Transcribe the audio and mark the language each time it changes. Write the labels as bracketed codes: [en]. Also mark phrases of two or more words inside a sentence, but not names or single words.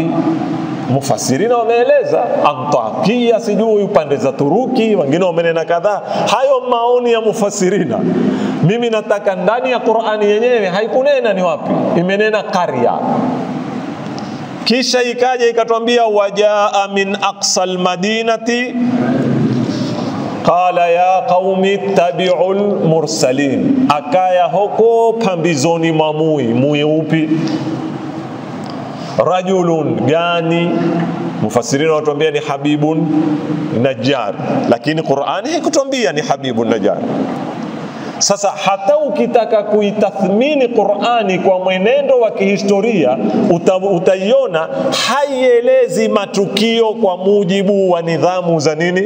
[sw] Mufassirina wameeleza Antakia, sijui upande za Turuki, wengine wamenena kadhaa. Hayo maoni ya mufassirina. Mimi nataka ndani ya Qur'ani yenyewe haikunena ni wapi, imenena qarya. Kisha ikaja ikatuambia [ar] وجاء من أقصى المدينة قال يا قوم اتبعوا المرسلين, [sw] akaya huko pambizoni mwa mui upi? Rajulun gani? Mufassirina watuambia ni Habibun Najjar, lakini Qur'ani haikutuambia ni Habibun Najjar. Sasa hata ukitaka kuitathmini Qur'ani kwa mwenendo wa kihistoria utaiona haielezi matukio kwa mujibu wa nidhamu za nini?